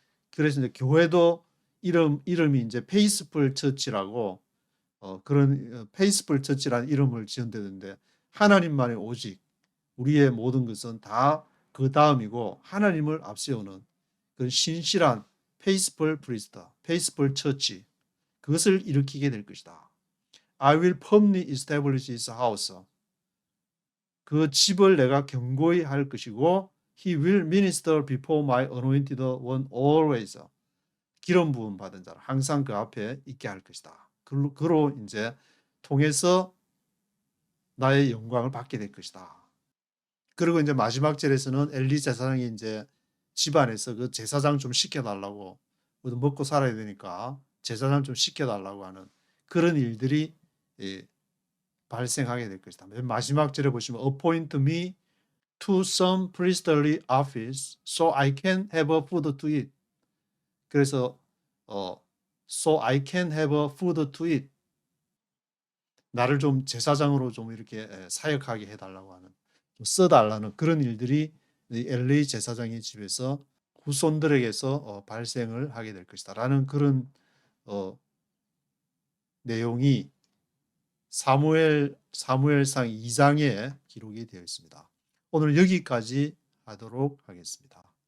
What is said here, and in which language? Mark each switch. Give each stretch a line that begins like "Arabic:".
Korean: 그래서 이제 교회도 이름이 이제 페이스풀 처치라고 그런 페이스풀 처치라는 이름을 지은다는데 하나님만의 오직 우리의 모든 것은 다 그 다음이고 하나님을 앞세우는 그 신실한 페이스풀 프리스트, 페이스풀 처치 그것을 일으키게 될 것이다.
English: I will firmly establish his house.
Korean: 그 집을 내가 견고히 할 것이고
English: He will minister before my anointed one always.
Korean: 기름 부음 받은 자를 항상 그 앞에 있게 할 것이다. 그로 이제 통해서 나의 영광을 받게 될 것이다. 그리고 이제 마지막 절에서는 엘리 제사장이 이제 집안에서 그 제사장 좀 시켜달라고 먹고 살아야 되니까 제사장 좀 시켜달라고 하는 그런 일들이 발생하게 될 것이다. 맨 마지막 절에 보시면
English: appoint me to some priestly office so I can have a food to eat.
Korean: 그래서
English: so I can have a food to eat.
Korean: 나를 좀 제사장으로 좀 이렇게 사역하게 해달라고 하는 좀 써달라는 그런 일들이 엘리 제사장의 집에서 후손들에게서 발생을 하게 될 것이다 라는 그런 내용이 사무엘상 2장에 기록이 되어 있습니다. 오늘 여기까지 하도록 하겠습니다.